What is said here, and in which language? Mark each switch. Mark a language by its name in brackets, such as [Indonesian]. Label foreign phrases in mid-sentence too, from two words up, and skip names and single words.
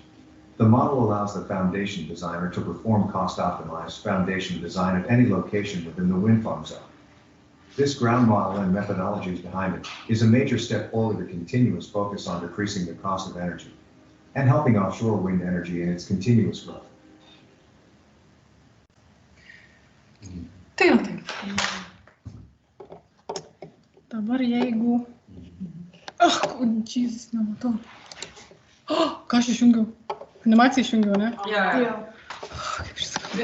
[English] The model allows the foundation designer to perform cost-optimized foundation design at any location within the wind farm zone. This ground model and methodologies behind it is a major step forward to continuous focus on decreasing the cost of energy and helping offshore wind energy in its continuous growth. [Lithuanian] Tai va taip. Dabar jeigu... Jesus, nematau. Ką aš išjungiau? Animaciją išjungiau, ne? Jo. Kaip aš sakau?